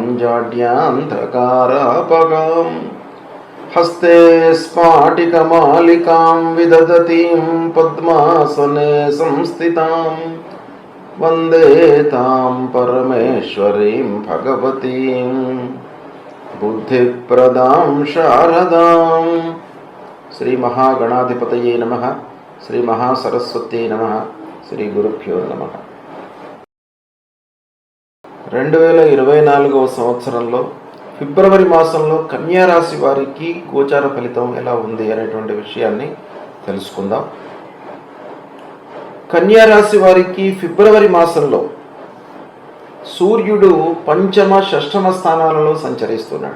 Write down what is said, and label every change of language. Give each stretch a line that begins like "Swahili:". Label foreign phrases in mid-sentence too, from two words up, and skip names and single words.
Sanskrit: जाड्यान्धकारापगां हस्ते स्फाटिकमालिकां विदधतीं पद्मासने संस्थितां वन्दे तां परमेश्वरीं भगवतीं बुद्धिप्रदां शारदां। श्री महागणाधिपतये नमः। श्री महासरस्वत्यै नमः। श्री गुरुभ्यो नमः।
Telugu: 2024వ సంవత్సరంలో ఫిబ్రవరి మాసంలో కన్యా రాశి వారికి గోచార ఫలితం ఎలా ఉంది అనేటువంటి విషయాన్ని తెలుసుకుందాం. కన్యా రాశి వారికి ఫిబ్రవరి మాసంలో సూర్యుడు పంచమ షష్టమ స్థానాలలో సంచరిస్తున్నాడు.